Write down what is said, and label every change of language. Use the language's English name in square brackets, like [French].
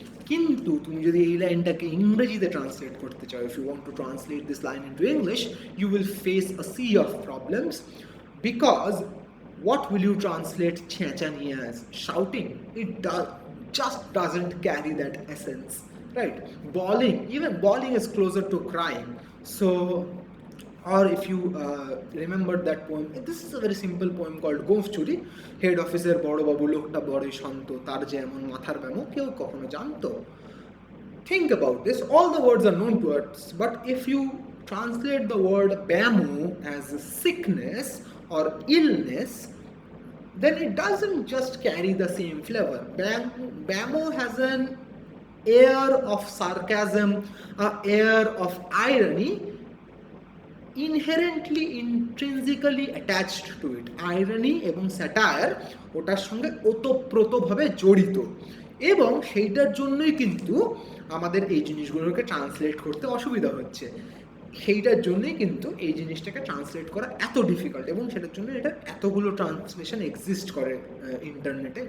[Bangla] কিন্তু তুমি যদি এই লাইনটাকে ইংরেজিতে ট্রান্সলেট করতে চাও, [English] If you want to translate this line into English, you will face a sea of problems, because what will you translate চেঁচানি as? Shouting? It just doesn't carry that essence, right? Bawling, even bawling is closer to crying. So, or if you remember that poem, this is a very simple poem called গোঁফ চুরি। [Bangla] Head অফিসের বড় বাবু লোকটা বড়ই শান্ত, তার যে এমন মাথার ব্যামো কেউ কখনো জানতো। [English] Think about this, all the words are known to us, but if you translate the word bamo as sickness or illness, then it doesn't just carry the same flavor. Bamo has an air of sarcasm, an air of irony, inherently intrinsically attached to it. [Bangla] Irony এবং satire ওটার সঙ্গে ওতপ্রোতভাবে জড়িত, এবং সেইটার জন্যই কিন্তু আমাদের এই জিনিসগুলোকে ট্রান্সলেট করতে অসুবিধা হচ্ছে। সেইটার জন্যই কিন্তু এই জিনিসটাকে ট্রান্সলেট করা এত ডিফিকাল্ট, এবং সেটার জন্য এটা এতগুলো ট্রান্সলেশন এক্সিস্ট করে ইন্টারনেটে।